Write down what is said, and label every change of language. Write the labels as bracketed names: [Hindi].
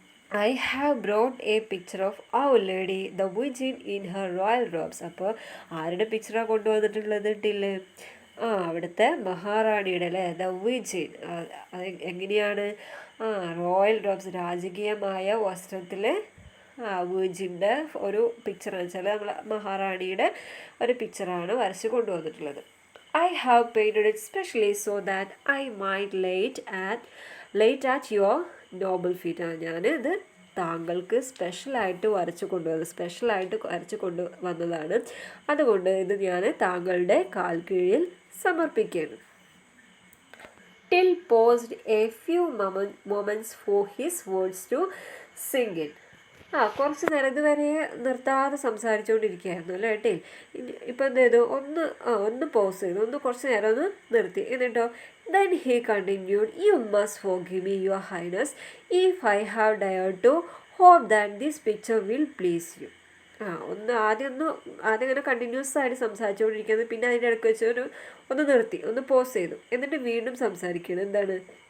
[English] I have brought a picture of Our Lady, the Virgin in her royal robes. [Malayalam] അപ്പോൾ ആരുടെ പിക്ചറാണ് കൊണ്ടുവന്നിട്ടുള്ളത്? Till അവിടുത്തെ മഹാറാണിയുടെ അല്ലേ, ദ വിർജിൻ. അത് എങ്ങനെയാണ്? റോയൽ റോബ്സ്, രാജകീയമായ വസ്ത്രത്തിൽ വിർജിൻ്റെ ഒരു പിക്ചറാണ് വെച്ചാൽ നമ്മളെ മഹാറാണിയുടെ ഒരു പിക്ചറാണ് വരച്ച് കൊണ്ടുവന്നിട്ടുള്ളത്. [English] I have painted it specially so that I might late at your noble feet. [Malayalam] ഞാൻ ഇത് താങ്കൾക്ക് സ്പെഷ്യലായിട്ട് വരച്ച് കൊണ്ടുവന്നതാണ്. അതുകൊണ്ട് ഇത് ഞാൻ താങ്കളുടെ കാൽ കീഴിൽ സമർപ്പിക്കുകയാണ്. [English] Till paused a few moments for his words to sink in. [Malayalam] കുറച്ച് നേരം ഇതുവരെ നിർത്താതെ സംസാരിച്ചുകൊണ്ടിരിക്കുകയായിരുന്നു അല്ലേ ടിൽ. ഇപ്പം എന്ത് ചെയ്തു? ഒന്ന് പോസ് ചെയ്തു, കുറച്ച് നേരം ഒന്ന് നിർത്തി. [English] എന്നിട്ടോ then he continued, you must forgive me, your highness, if I have dared to hope that this picture will please you. [Malayalam] ആദ്യം ഇങ്ങനെ കണ്ടിന്യൂസ് ആയിട്ട് സംസാരിച്ചുകൊണ്ടിരിക്കുന്നത്, പിന്നെ അതിൻ്റെ ഇടയ്ക്ക് വെച്ച് ഒന്ന് നിർത്തി, ഒന്ന് പോസ് ചെയ്തു, എന്നിട്ട് വീണ്ടും സംസാരിക്കണം. എന്താണ്?